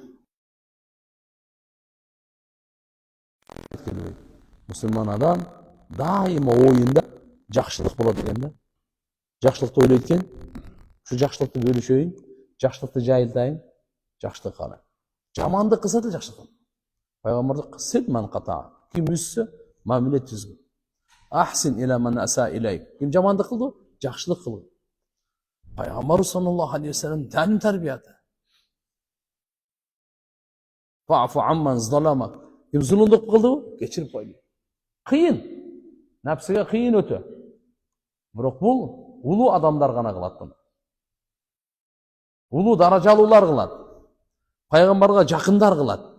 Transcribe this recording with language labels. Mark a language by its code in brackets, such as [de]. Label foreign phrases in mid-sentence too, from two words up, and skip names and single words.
[ky] Мусулман адам дайыма оюнда жакшылык болот экен да. Жакшылыкты ойлойт экен. Ушу жакшылыкты бөлүшөйүн, жакшылыкты жайылтайын, жакшылык кылайын. Жамандык кылса да жакшылык. Пайгамбардык сылман ката. Ким үзсө, мамиле түзгүн. [ar] أحسن إلى من أساء إليك. [ky] Ким жамандык кылды, жакшылык кыл. Пайгамбар [ar] صلى الله عليه وسلم [ky] тәлим тарбияты. [ar] فاعف عمن ظلمك. [ky] Ким зулумдук кылды, кечирип койду. Кыйын. Напсыга кыйын өтө. Бирок бул улуу адамдар гана кылат муну. Улуу даражалуулар кылат. Пайгамбарга жакындар кылат.